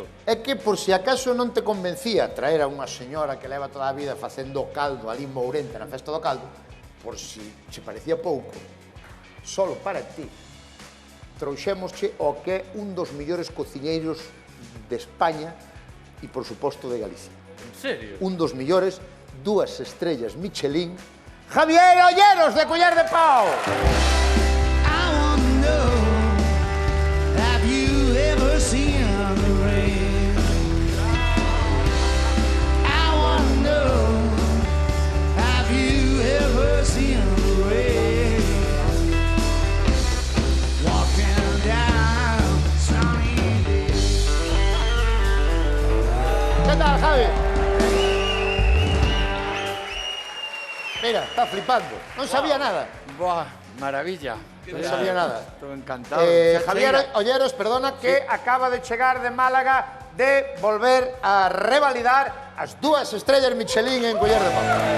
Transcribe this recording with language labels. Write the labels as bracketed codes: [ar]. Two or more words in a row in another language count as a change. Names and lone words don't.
[gl] É que por si acaso non te convencía traer a unha señora que leva toda a vida facendo caldo ali en Mourente na festa do caldo, por si che parecía pouco, solo para ti, trouxémosche o que é un dos millores cociñeiros de España e, por suposto, de Galicia. En serio? Un dos millores, 2 estrellas Michelin, Javier Olleros, de Culler de Pau. [en] I want to know, have you ever seen the rain? I want to know, have you ever seen the rain? Walking down sunny days. [gl] ¿Qué tal, Javi? Mira, está flipando. Non sabía nada. Buah, maravilla. Non sabía nada. Estou encantado. Javier Olleros, perdona, que acaba de chegar de Málaga de volver a revalidar as 2 estrellas Michelin en Culler de Pau.